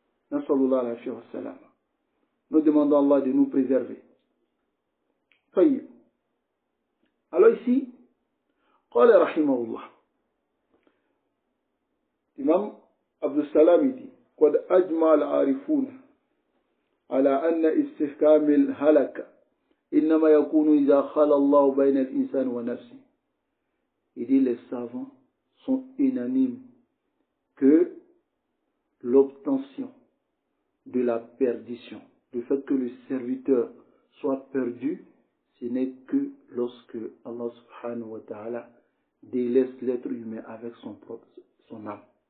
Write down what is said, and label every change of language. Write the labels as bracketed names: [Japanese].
[Arabic] Nasallallahu alayhi wa sallam. [French] Nous demandons à Allah de nous préserver. [Arabic] طيب. [French] Alors ici, [Arabic] قال رحمه الله, [French] Imam Abdus Salam dit, [Arabic] قد أجمع العارفون على أن استحكام الهلك إنما يكون إذا خلى الله بين الإنسان ونفسه. [French] Il dit les savants sont unanimes que l'obtention de la perdition, le fait que le serviteur soit perdu, ce n'est que lorsque Allah subhanahu wa ta'ala délaisse l'être humain avec son âme.